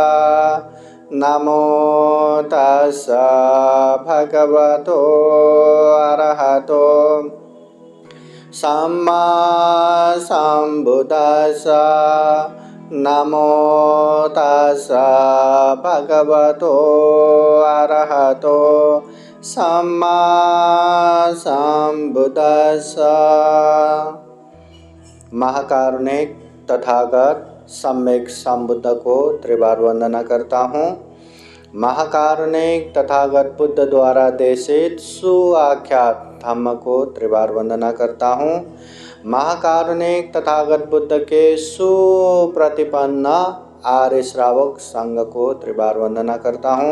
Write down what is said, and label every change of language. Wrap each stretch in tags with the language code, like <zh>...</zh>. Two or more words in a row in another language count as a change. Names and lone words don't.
<pi>नमो तस्सा भगवतो अरहतो सम्मा सम्बुद्दस्सा। नमो तस्सा भगवतो अरहतो सम्मा सम्बुद्दस्सा।</pi> <hi>महाकारुणिक तथागत सम्यक संबुद्ध को त्रिबार वंदना करता हूँ। महाकारुणिक तथागत बुद्ध द्वारा देशित सुआख्यात धम्म को त्रिबार वंदना करता हूँ। महाकारुणिक तथागत बुद्ध के सुप्रतिपन्न आर्य श्रावक संघ को त्रिबार वंदना करता हूँ।</hi>